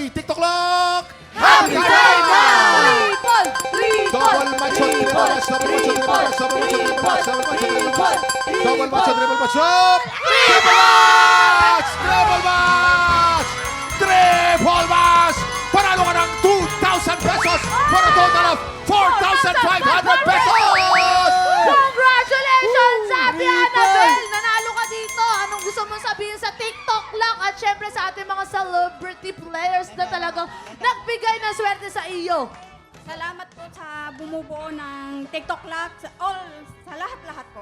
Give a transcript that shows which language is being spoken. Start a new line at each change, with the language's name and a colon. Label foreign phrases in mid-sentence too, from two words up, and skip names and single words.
English: TikTok clock. Happy time na! Double match, triple match, double match, triple match, double match, triple match, double match, triple match. Double match, triple match. Triple match! Triple match! Triple match!
Filipino: Panalo ka ng 2,000 pesos
English: for a total of 4,500 pesos! Congratulations, Ate Annabel!
Filipino: Nanalo ka dito. Anong gusto mong sabihin sa TikTok lang at syempre sa ating mga celebrity players na talagang nagbigay ng swerte sa iyo. Salamat po sa bumubuo ng TikTok Lab, sa lahat-lahat po.